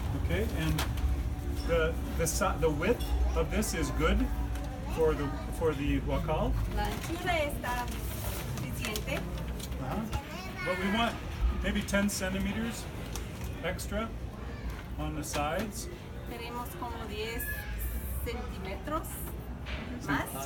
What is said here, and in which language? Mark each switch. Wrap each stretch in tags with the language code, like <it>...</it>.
<en>Okay, and the width of this is good for the wakal.</en> <es>La anchura está suficiente.</es> <en>But we want maybe 10 centimeters extra on the sides.</en> <es>Tenemos como 10 centímetros más.</es>